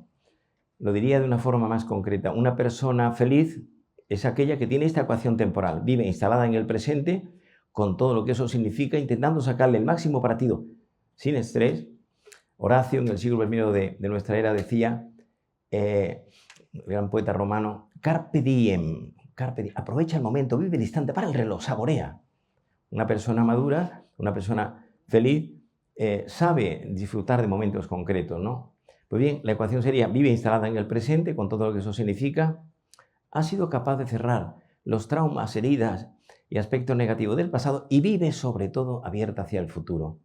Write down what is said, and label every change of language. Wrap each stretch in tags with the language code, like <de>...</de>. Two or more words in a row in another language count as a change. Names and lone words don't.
<es>Lo diría de una forma más concreta. Una persona feliz es aquella que tiene esta ecuación temporal, vive instalada en el presente, con todo lo que eso significa, intentando sacarle el máximo partido, sin estrés. Horacio, en el siglo I de nuestra era, decía, el gran poeta romano,</es> <la>carpe diem,</la> <es>aprovecha el momento, vive el instante, para el reloj, saborea. Una persona madura, una persona feliz, sabe disfrutar de momentos concretos, ¿no? Pues bien, la ecuación sería, vive instalada en el presente, con todo lo que eso significa, ha sido capaz de cerrar los traumas, heridas y aspectos negativos del pasado y vive sobre todo abierta hacia el futuro.</es>